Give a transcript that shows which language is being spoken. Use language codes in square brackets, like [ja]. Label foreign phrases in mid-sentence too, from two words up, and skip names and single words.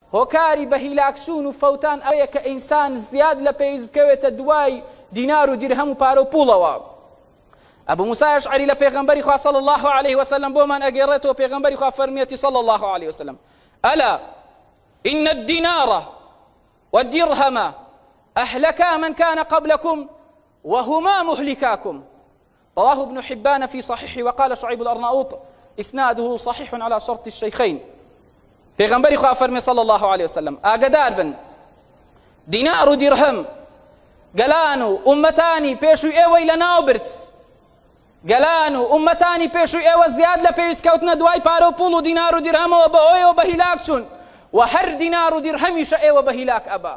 [ckb] هۆکاری بە هیلاکچوون و فەوتان ئەوەیە کە ئینسان زیاد لە پێویست بکەوێتە دوای دینار و دیرهەم و پارە و پوڵەوە. ئەبوو موسای ئەشعەری لە پێغەمبەری خوا [ar] صلی الله عليه وسلم [ckb] بۆمان ئەگەڕێتەوە پێغەمبەری خوا فەرمیێتی [ar] صلی الله عليه وسلم ألا إن الدينار والدرهم أهلكا من كان قبلكم وهما مهلكاكم. رواه ابن حبان في صحيحه وقال شعيب الأرناؤوط إسناده صحيح على شرط الشيخين. [ckb] پێغەمبەری خوا فەرمی [ar] صلی الله عليه وسلم [ckb] ئاگدار بن دینار و دیرهەم گەلان و ئومەتانی پێشووی ئێوەی لەناو برد، گەلان و ئومەتانی پێشووی ئێوە زیاد لە پێویستکەوتنە دوای پارە و پوڵ و دینار و دیرهەمەوە بەهۆیەوە بە هیلاک چوون و هەر دینار و دیرهەمیشە ئێوە بە هیلاک ئەبا.